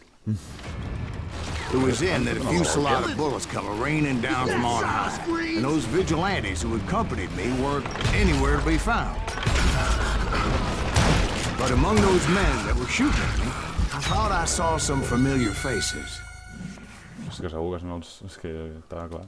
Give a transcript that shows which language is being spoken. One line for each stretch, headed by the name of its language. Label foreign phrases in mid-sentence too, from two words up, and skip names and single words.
English: It was in that a fusillade of bullets come raining down from on high, and those vigilantes who accompanied me weren't anywhere to be found. But among those men that were shooting at me, I thought I saw some familiar faces.
Catalan: És que segur que són els... És que estava clar.